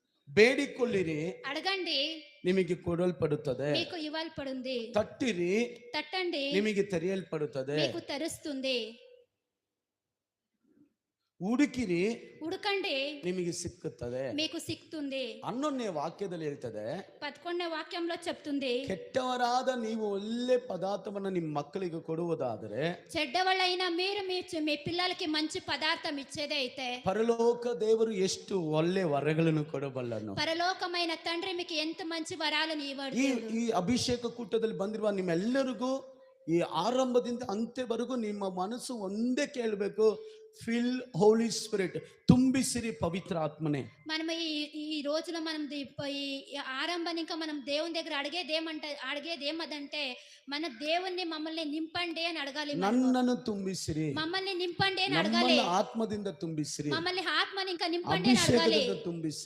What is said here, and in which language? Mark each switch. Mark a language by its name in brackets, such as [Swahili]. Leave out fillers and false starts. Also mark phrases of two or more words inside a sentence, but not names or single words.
[Kannada] ಬೇಡಿಕೊಳ್ಳಿರಿ, [Telugu] అడగండి [Kannada] ನಿಮಗೆ ಕೊಡಲ್ಪಡುತ್ತದೆ. [Telugu] మీకు ఇవ్వబడుతుంది, [Kannada] ತಟ್ಟಿರಿ, [Telugu] తట్టండి [Kannada] ನಿಮಗೆ ತೆರೆಯಲ್ಪಡುತ್ತದೆ. [Telugu] మీకు తెరుస్తుంది, [Kannada] ಹುಡುಕಿರಿ, [Telugu] ಹುಡುಕಂడి [Kannada] ನಿಮಗೆ ಸಿಕ್ಕುತ್ತದೆ. [Telugu] మీకు సిక్కుతుంది. [Kannada] 11ನೇ ವಾಕ್ಯದಲ್ಲಿ ಹೇಳ್ತದೆ, [Telugu] 11వ వాక్యంలో చెప్తుంది, [Kannada] ಕೆಟ್ಟವರಾದ ನೀವು ಒಳ್ಳೆ ಪದಾರ್ಥವನ್ನ ನಿಮ್ಮ ಮಕ್ಕಳಿಗೆ ಕೊಡುವುದಾದರೆ [Telugu] చెడ్డవాళ్ళైన మీరు మీ పిల్లలకి మంచి పదార్థం ఇచ్చేదే అయితే [Kannada] ಪರಲೋಕ ದೇವರು ಎಷ್ಟು ಒಳ್ಳೆ ವರಗಳನ್ನು ಕೊಡಬಲ್ಲನು. [Telugu] పరలోకమైన తండ్రి మీకు ఎంత మంచి వరాలను ఇవ్వడు. [Kannada] ಈ ಅಭಿಷೇಕ ಕೂಟದಲ್ಲಿ ಬಂದಿರುವ ನಿಮ್ಮೆಲ್ಲರಿಗೂ ಈ ಆರಂಭದಿಂದ ಅಂತ್ಯವರೆಗೂ ನಿಮ್ಮ ಮನಸ್ಸು ಒಂದೇ ಕೇಳಬೇಕು, [English] fill holy spirit, [Kannada] ತುಂಬಿಸಿರಿ ಪವಿತ್ರ ಆತ್ಮನೆ. [Telugu] మనం ఈ రోజున మనం ఈ ఆరంభం ఇంకా మనం దేవుని దగ్గర అడిగేది ఏమదంటే మన దేవుణ్ణి మమ్మల్ని నింపండి అని అడగాలి. [Kannada] నన్నను ತುಂಬಿಸಿರಿ, [Telugu] మమ్మల్ని నింపండి అని అడగాలి. [Kannada] ಆತ್ಮದಿಂದ ತುಂಬಿಸಿರಿ, [Telugu] మమ్మల్ని ఆత్మని ఇంకా నింపండి అని అడగాలి. [Kannada] ತುಂಬಿಸಿರಿ.